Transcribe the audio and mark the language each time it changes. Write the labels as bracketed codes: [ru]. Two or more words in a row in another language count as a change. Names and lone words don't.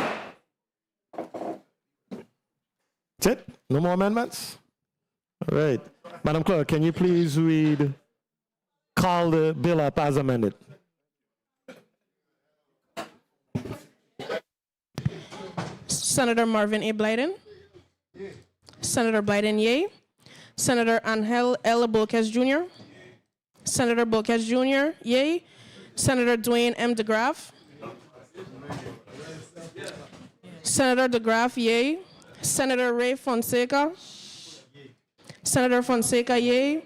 [en] That's it? No more amendments? All right. Madam Clerk, can you please call the bill up as amended? Senator Marvin A. Blyden. Senator Blyden, yay. Senator Angel L. Bolkes Jr. Senator Bolkes Jr., yay. Senator Dwayne M. DeGraff. Senator DeGraff, yay. Senator Ray Fonseca. Senator Fonseca, yay.